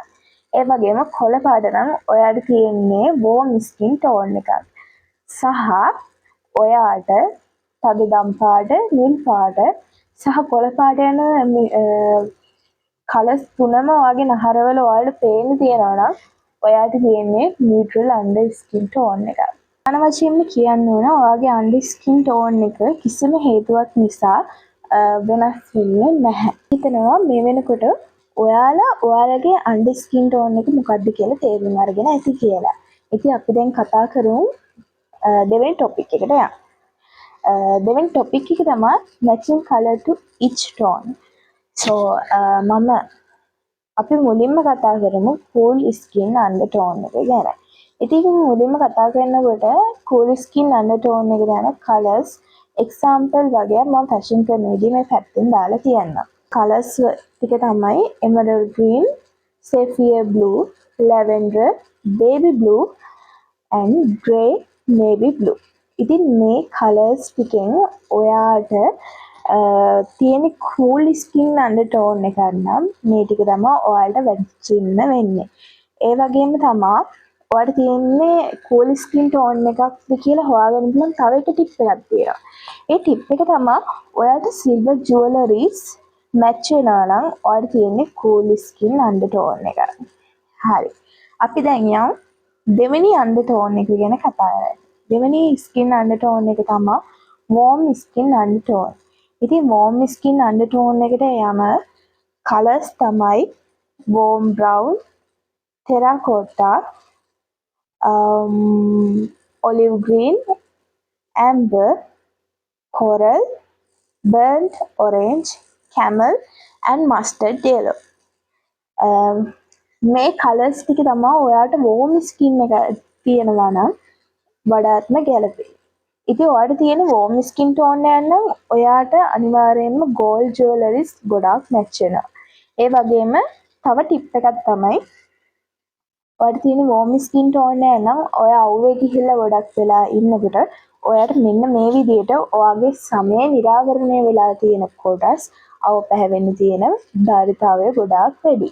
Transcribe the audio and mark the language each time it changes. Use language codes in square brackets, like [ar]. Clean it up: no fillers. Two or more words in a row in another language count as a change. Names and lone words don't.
[si] ඒ වගේම කොළ පාට නම් ඔයාලට තියෙන්නේ [en] warm skin tone [si] එකක්. සහ ඔයාට තදදම් පාට, නිල් පාට සහ කොළ පාට යන කලර්ස් තුනම ඔයාගේ නහරවල ඔයාලට පේන්න තියෙනවා නම් ඔයාට තියෙන්නේ [en] neutral under skin tone [si] එකක්. අන වශයෙන්ම කියන්න ඕන ඔයාගේ [en] under skin tone [si] එක කිසිම හේතුවක් නිසා වෙනස් වෙන්නේ නැහැ. හිතනවා මේ වෙනකොට ඔයාලා ඔයාලගේ [en] under skin tone [si] එක මොකක්ද කියලා තේරුම් අරගෙන ඇති කියලා. ඉතින් අපි දැන් කතා කරමු දෙවෙනි ටොපික් එකට යන්න. දෙවෙනි ටොපික් එක තමයි [en] matching color to each tone. [si] So අපි මුලින්ම කතා කරමු [en] cool skin undertone [si] එක ගැන. ඉතින් මුලින්ම කතා කරනකොට [en] cool skin undertone [si] එක ගැන [en] colors example [si] වගේ මම fashion කරන විදිහ මේ පැත්තෙන් දාලා තියන්නම්. [en] colors [si] ටික තමයි [en] emerald green, sapphire blue, lavender, baby blue and grey navy blue. [si] ඉතින් මේ colors ටිකෙන් ඔයාට තියෙන [en] cool skin undertone [si] එකක් නම් මේ ටික තමයි ඔයාලට වැටෙන්න වෙන්නේ. ඒ වගේම තමයි ඔයාලට තියෙන්නේ [en] cool skin tone [si] එකක්ද කියලා හොයාගන්න පුළුවන් තව එක ටිප් එකක් තියෙනවා. ඒ ටිප් එක තමයි ඔයාලට [en] silver jewelries match [si] වෙනවා නම් ඔයාලට තියෙන්නේ [en] cool skin undertone [si] එක. හරි. අපි දැන් යමු දෙවෙනි undertone එක ගැන කතා කරන්න. දෙවෙනි [en] skin undertone [si] එක තමයි [en] warm skin undertone. ඉතින් warm skin undertone [si] එකට යම [en] colors තමයි warm brown, terracotta, olive green, amber, coral, burnt orange, camel and mustard yellow. [si] මේ colors ටික තමයි ඔයාලට [en] warm skin [si] එක තියෙනවා නම් වඩාත්ම ගැලපෙයි. ඉතින් ඔයාලට තියෙන [en] warm skin tone [si] එක නම් ඔයාට අනිවාර්යයෙන්ම [en] gold jewelries [si] ගොඩාක් match වෙනවා. ඒ වගේම තව ටිප් එකක් තමයි ඔයාලට තියෙන [en] warm skin tone [si] එක නම් ඔයා අවුවේ ගිහිල්ලා ගොඩක් වෙලා ඉන්නකොට ඔයාට මෙන්න මේ විදිහට ඔයාගේ සමය නිරාවරණය වෙලා තියෙන කොටස් අව පැහැවෙන්න තියෙන ධාරිතාවය ගොඩාක් වැඩි.